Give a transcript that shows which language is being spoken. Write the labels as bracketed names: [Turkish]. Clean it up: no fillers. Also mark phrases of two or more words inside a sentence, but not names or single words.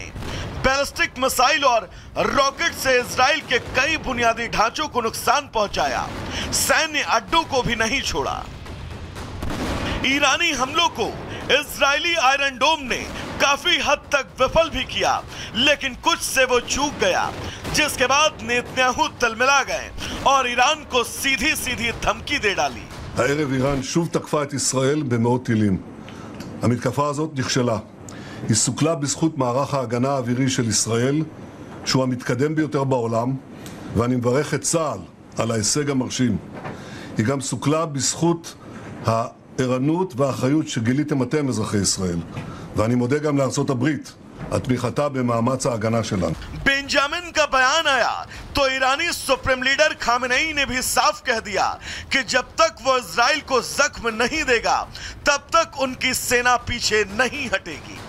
[Hindi] बैलिस्टिक मिसाइल और रॉकेट से इजराइल के कई बुनियादी ढांचों को नुकसान पहुंचाया, सैन्य अड्डों को भी नहीं छोड़ा। ईरानी हमलों को इजरायली आयरन डोम ने काफी हद तक विफल भी किया, लेकिन कुछ से वो चूक गया, जिसके बाद नेतन्याहू तलमिला गए और ईरान को सीधी सीधी धमकी दे डाली। [Hebrew] הערב איראן שוב תקפה את ישראל במאות טילים. המתקפה הזאת נכשלה. היא סוכלה בזכות מערך ההגנה האווירי של ישראל, שהוא המתקדם ביותר בעולם, ואני מברך את צה"ל על ההישג המרשים. היא גם סוכלה בזכות הערנות והאחריות שגיליתם אתם, אזרחי ישראל. ואני מודה גם לארצות הברית על תמיכתה במאמץ ההגנה שלנו. [Hindi] बेंजामिन का बयान आया तो ईरानी [English] supreme leader [Hindi] खामेनेई ने भी साफ कह दिया कि जब तक वो इजराइल को जख्म नहीं देगा तब तक उनकी सेना पीछे नहीं हटेगी।